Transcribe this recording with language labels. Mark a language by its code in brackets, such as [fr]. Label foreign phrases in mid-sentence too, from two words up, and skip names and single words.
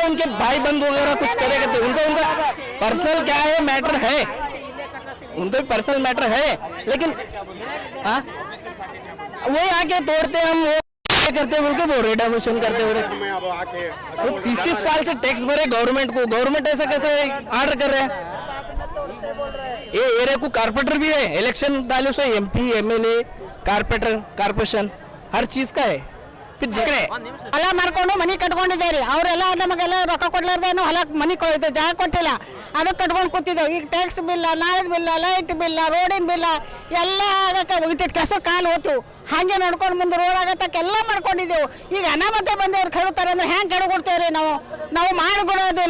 [hi] उनके भाई बंद वगैरह कुछ करेगा तो उनका पर्सनल क्या है, मैटर है, उनका भी पर्सनल मैटर है, लेकिन हाँ वही आके तोड़ते हम, वो करते बोल के बोल रहे, डेमोशन करते हो रहे। तो 30 साल से टैक्स भरे गवर्नमेंट को, गवर्नमेंट ऐसा कैसे ऑर्डर कर रहे हैं? ये एरिया को कारपोरेटर भी है, इलेक्शन डालो से MP MLA कारपोरेटर कारपोरेशन हर चीज का है। फिर जगह [kn] ಹೊಲ ಮಾರ್ಕೊಂಡು ಮನಿ ಕಟ್ಕೊಂಡಿದ್ದಾರೆ, ಅವರೆಲ್ಲ ನಮಗೆಲ್ಲ ರೊಕ್ಕ ಕೊಡ್ಲಾರ್ದೇನು ಹೊಲ ಮನಿ ಜಾಗ ಕೊಟ್ಟಿಲ್ಲ, ಅದಕ್ಕೆ ಕಟ್ಕೊಂಡು ಕೂತಿದ್ದೇವೆ. ಈಗ ಟ್ಯಾಕ್ಸ್ ಬಿಲ್ಲ, ನಾಳದ ಬಿಲ್ಲ, ಲೈಟ್ ಬಿಲ್ಲ, ರೋಡಿನ ಬಿಲ್ಲ ಎಲ್ಲ ಆಗಕ್ಕೆ ಇಟ್ಟಿಟ್ಟು ಕೆಸರು ಕಾಲು ಹೋತು. ಹಾಗೆ ನೋಡ್ಕೊಂಡು ಮುಂದೆ ರೋಡ್ ಆಗತ್ತಕ್ಕೆ ಎಲ್ಲ ಮಾಡ್ಕೊಂಡಿದ್ದೆವು. ಈಗ ಅನಾಮತೆ ಬಂದವ್ರು ಕಳುತ್ತಾರೆ ಅಂದ್ರೆ ಹೆಂಗೆ ಕೆಡಗೊಡ್ತೇವ್ರಿ ನಾವು ಮಾಡಿಕೊಡೋದಿಲ್ಲ.